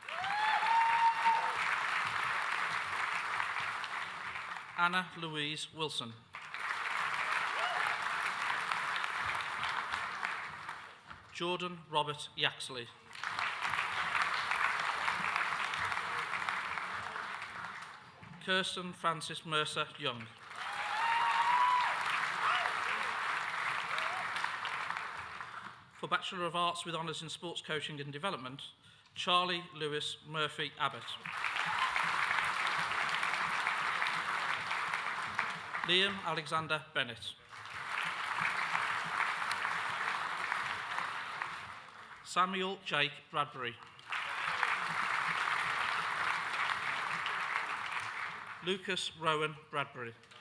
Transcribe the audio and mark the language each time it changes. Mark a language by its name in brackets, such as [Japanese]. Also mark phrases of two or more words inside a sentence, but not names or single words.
[English] Anna Louise Wilson. Jordan Robert Yaxley. Kirsten Francis Mercer Young. For Bachelor of Arts with Honours in Sports Coaching and Development, Charlie Lewis Murphy Abbott. Liam Alexander Bennett. Samuel Jake Bradbury. Lucas Rowan Bradbury.